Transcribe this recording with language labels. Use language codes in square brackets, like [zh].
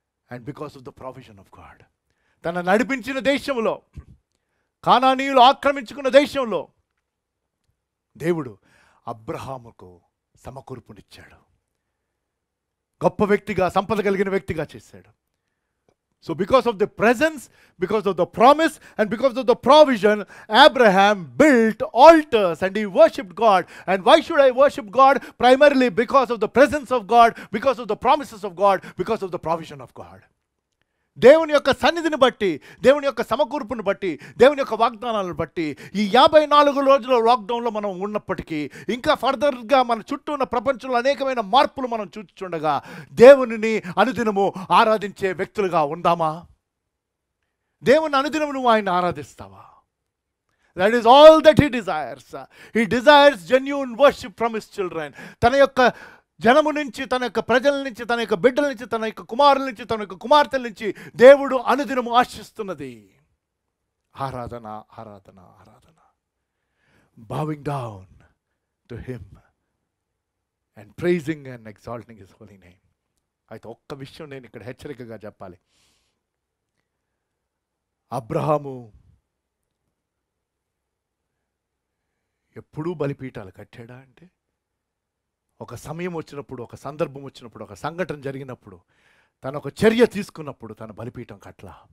[en] and because of the provision of God, [te] తన నడిపించిన దేశంలో, కానానీయులు ఆక్రమించుకున్న దేశంలో దేవుడు అబ్రహాముకు సమకూర్పునిచ్చాడు. గొప్ప వ్యక్తిగా, సంపద కలిగిన వ్యక్తిగా చేశాడు. [en] So because of the presence, because of the promise and because of the provision, Abraham built altars and he worshipped God. And why should I worship God? Primarily because of the presence of God, because of the promises of God, because of the provision of God. [te] దేవుని యొక్క సన్నిధిని బట్టి, దేవుని యొక్క సమకూర్పును బట్టి, దేవుని యొక్క వాగ్దానాలను బట్టి ఈ 54 రోజుల లాక్డౌన్లో మనం ఉన్నప్పటికీ, ఇంకా ఫర్దర్గా మన చుట్టూ ఉన్న ప్రపంచంలో అనేకమైన మార్పులు మనం చూస్తుండగా దేవునిని అనుదినము ఆరాధించే వ్యక్తులుగా ఉందామా? దేవుని అనుదినము నువ్వు ఆయన ఆరాధిస్తావా? [en] That is all that he desires. He desires genuine worship from his children. [te] తన యొక్క జనము నుంచి, తన యొక్క ప్రజల నుంచి, తన యొక్క బిడ్డల నుంచి, తన యొక్క కుమారుల నుంచి, తన యొక్క కుమార్తెల నుంచి దేవుడు అనుదినము ఆశిస్తున్నది ఆరాధన, ఆరాధన, ఆరాధన. [en] Bowing down to him and praising and exalting his holy name. [te] అయితే ఒక్క విషయం నేను ఇక్కడ హెచ్చరికగా చెప్పాలి. అబ్రహాము ఎప్పుడూ బలిపీఠాలు కట్టాడా అంటే, ఒక సమయం వచ్చినప్పుడు, ఒక సందర్భం వచ్చినప్పుడు, ఒక సంఘటన జరిగినప్పుడు, తను ఒక చర్య తీసుకున్నప్పుడు తన బలిపీఠం కట్ల.